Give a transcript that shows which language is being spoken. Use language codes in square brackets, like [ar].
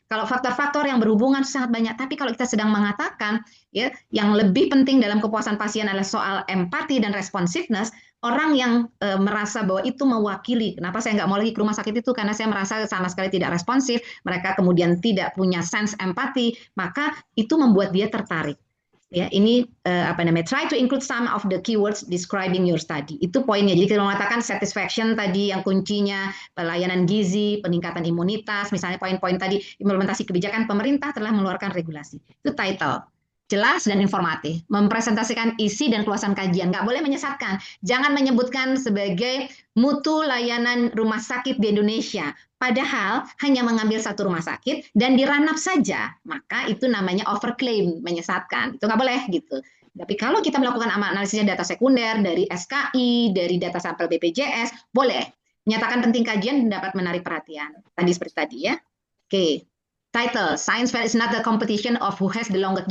[id] Kalau faktor-faktor yang berhubungan sangat banyak, tapi kalau kita sedang mengatakan ya yang lebih penting dalam kepuasan pasien adalah soal empati dan responsiveness, orang yang merasa bahwa itu mewakili, kenapa saya nggak mau lagi ke rumah sakit itu karena saya merasa sama sekali tidak responsif, mereka kemudian tidak punya sense empati, maka itu membuat dia tertarik. Ya, ini [en] try to include some of the keywords describing your study. [id] Itu poinnya. Jadi kita mengatakan satisfaction tadi yang kuncinya, pelayanan gizi, peningkatan imunitas, misalnya poin-poin tadi, implementasi kebijakan pemerintah telah mengeluarkan regulasi. Itu title. Jelas dan informatif, mempresentasikan isi dan keluasan kajian, nggak boleh menyesatkan. Jangan menyebutkan sebagai mutu layanan rumah sakit di Indonesia, padahal hanya mengambil satu rumah sakit dan diranap saja, maka itu namanya overclaim, menyesatkan. Itu nggak boleh gitu. Tapi kalau kita melakukan analisisnya data sekunder dari SKI, dari data sampel BPJS, boleh. Menyatakan penting kajian dapat menarik perhatian. Tadi seperti tadi ya. Oke. [en] Title, Science Fair is not a competition of who has the longest.